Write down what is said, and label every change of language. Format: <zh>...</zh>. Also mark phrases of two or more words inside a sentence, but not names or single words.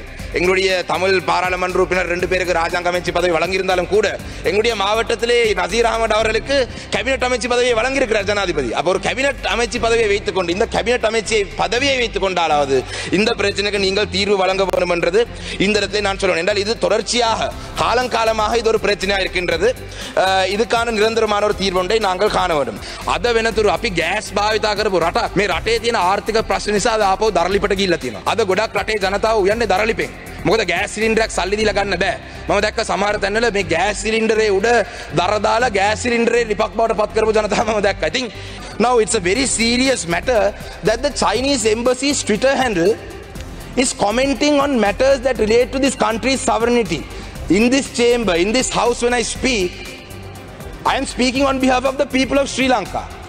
<ta>எங்களுடைய தமிழ் பாராளுமன்ற உறுப்பினர் 2 பேருக்கு ராஜாங்க அமைச்சு பதவி வழங்கியிருந்தாலும் கூட எங்களுடைய மாவட்டத்திலே நசீர் அகமது அவர்களுக்கு கேபினெட் அமைச்சு பதவியை வழங்கியிருக்கிறார் ஜனாதிபதி. அப்போ ஒரு கேபினெட் அமைச்சு பதவியை வைத்துக் கொண்டு இந்த கேபினெட் அமைச்சை பதவியை வைத்துக் கொண்டாலாவது இந்த பிரச்சனைக்கு நீங்கள் தீர்வு வழங்க வேண்டும் என்றது இந்த இடத்தை நான் சொல்லுவேன். என்றால் இது தொடர்ச்சியாக காலங்காலமாக இது ஒரு பிரச்சனையாக இருக்கின்றது. இதுக்கான நிரந்தரமான ஒரு தீர்வு ஒன்றை நாங்கள் காண வேண்டும்.</ta> <si>அதை වෙනතුරු අපි ගෑස් භාවිතා කරපු රට මේ රටේ තියෙන ආර්ථික ප්‍රශ්න නිසා ආපහු දරලිපට ගිහිල්ලා තියෙනවා. අද ගොඩක් රටේ ජනතාව උයන්නේ දරලිපෙන්. මොකද ගෑස් සිලින්ඩරයක් සල්ලි දීලා ගන්න බෑ. මම දැක්ක සමහර තැන්වල මේ ගෑස් සිලින්ඩරේ උඩ දර දාලා ගෑස් සිලින්ඩරේ ලිපක් බවට පත් කරපු ජනතාව මම දැක්කා.</si> <en>I think now it's a very serious matter that the Chinese embassy's Twitter handle is commenting on matters that relate to this country's sovereignty. In this chamber, in this house, when I speak, I am speaking on behalf of the people of Sri Lanka.</en>